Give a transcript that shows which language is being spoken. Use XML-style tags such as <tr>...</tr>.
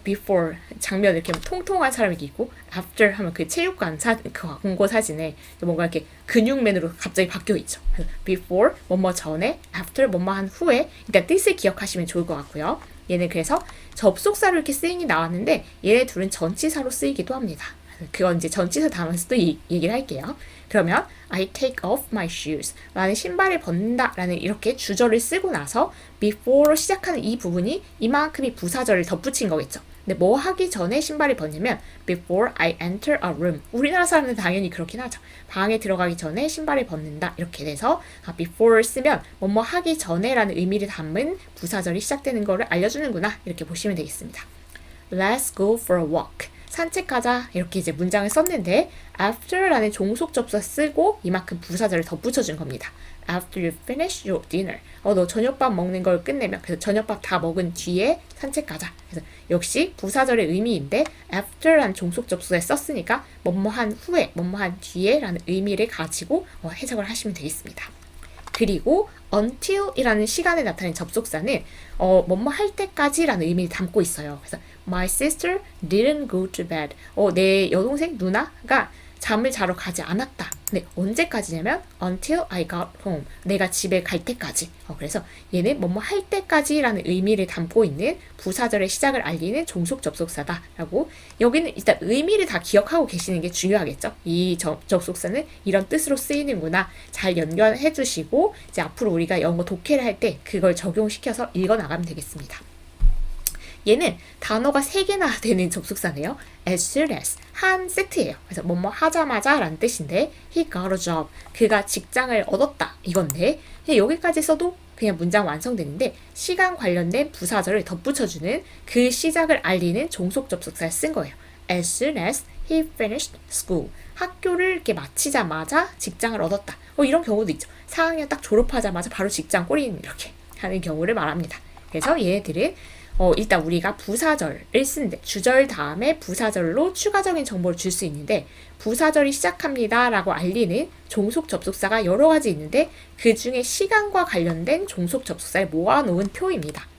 <ko>before 장면 이렇게 통통한 사람이 있고 after 하면 그 체육관 그 광고 사진에 뭔가 이렇게 근육맨으로 갑자기 바뀌어 있죠. before 뭐뭐 전에, after 뭐뭐 한 후에, 그러니까 뜻을 기억하시면 좋을 것 같고요. 얘는 그래서 접속사로 이렇게 쓰임이 나왔는데 얘네 둘은 전치사로 쓰이기도 합니다. 그건 이제 전치사 단어에서 또 얘기를 할게요. 그러면</ko> <en>I take off my shoes.</en> <ko>나는 신발을 벗는다. 라는 이렇게 주절을 쓰고 나서 before로 시작하는 이 부분이 이만큼이 부사절을 덧붙인 거겠죠. 근데 뭐 하기 전에 신발을 벗냐면</ko> <en>before I enter a room.</en> <ko>우리나라 사람들은 당연히 그렇긴 하죠. 방에 들어가기 전에 신발을 벗는다. 이렇게 돼서 before를 쓰면 뭐뭐 하기 전에 라는 의미를 담은 부사절이 시작되는 거를 알려주는구나. 이렇게 보시면 되겠습니다.</ko> <en>Let's go for a walk.</en> <ko>산책하자 이렇게 이제 문장을 썼는데 after라는 종속 접속사 쓰고 이만큼 부사절을 덧붙여준 겁니다.</ko> <en>After you finish your dinner.</en> <ko>너 저녁밥 먹는 걸 끝내면 그래서 저녁밥 다 먹은 뒤에 산책하자. 그래서 역시 부사절의 의미인데 after라는 종속 접속사에 썼으니까 뭐뭐한 후에 뭐뭐한 뒤에라는 의미를 가지고 해석을 하시면 되겠습니다. 그리고 until이라는 시간에 나타낸 접속사는 뭐뭐 할 때까지라는 의미를 담고 있어요. 그래서</ko> <en>My sister didn't go to bed.</en> <ko>내 여동생 누나가 잠을 자러 가지 않았다. 네, 언제까지냐면</ko> <en>until I got home.</en> <ko>내가 집에 갈 때까지. 그래서 얘는 뭐뭐 할 때까지라는 의미를 담고 있는 부사절의 시작을 알리는 종속 접속사다라고. 여기는 일단 의미를 다 기억하고 계시는 게 중요하겠죠. 이 접속사는 이런 뜻으로 쓰이는구나. 잘 연결해 주시고 이제 앞으로 우리가 영어 독해를 할 때 그걸 적용시켜서 읽어 나가면 되겠습니다. 얘는 단어가 3개나 되는 접속사네요.</ko> <en>as soon as,</en> <ko>한 세트예요. 그래서 뭐뭐 하자마자 라는 뜻인데</ko> <en>he got a job,</en> <ko>그가 직장을 얻었다 이건데 그냥 여기까지 써도 그냥 문장 완성되는데 시간 관련된 부사절을 덧붙여주는 그 시작을 알리는 종속 접속사를 쓴 거예요.</ko> <en>as soon as he finished school,</en> <ko>학교를 이렇게 마치자마자 직장을 얻었다. 이런 경우도 있죠. 4학년 딱 졸업하자마자 바로 직장 꼬리는 이렇게 하는 경우를 말합니다. 그래서 얘네들은 일단 우리가 부사절을 쓰는데 주절 다음에 부사절로 추가적인 정보를 줄 수 있는데 부사절이 시작합니다 라고 알리는 종속 접속사가 여러 가지 있는데 그 중에 시간과 관련된 종속 접속사를 모아놓은 표입니다.</ko>